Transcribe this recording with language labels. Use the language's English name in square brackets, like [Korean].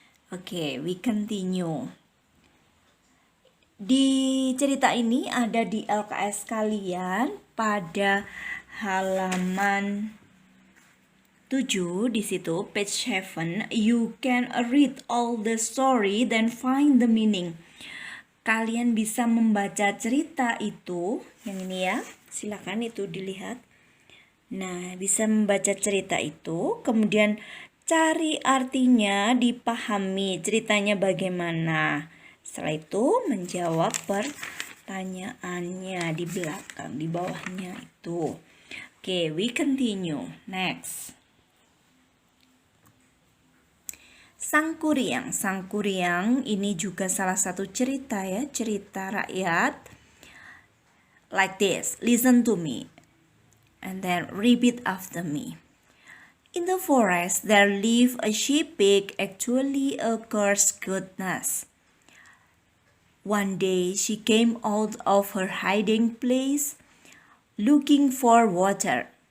[Indonesian] Oke, [English] we continue. [Indonesian] Di cerita ini ada di LKS kalian pada halaman 7 di situ, [English] page 7. You can read all the story then find the meaning. [Indonesian] Kalian bisa membaca cerita itu, yang ini ya, silakan itu dilihat. Nah, bisa membaca cerita itu, kemudian cari artinya, dipahami ceritanya bagaimana. Setelah itu menjawab pertanyaannya di belakang, di bawahnya itu. [English] Oke, we continue. Next. [Indonesian] Sang Kuryang. Sang Kuryang ini juga salah satu cerita ya, cerita rakyat. [English] Like this, listen to me. And then repeat after me. In the forest there lived a she-pig, actually a cursed goddess. One day she came out of her hiding place looking for water.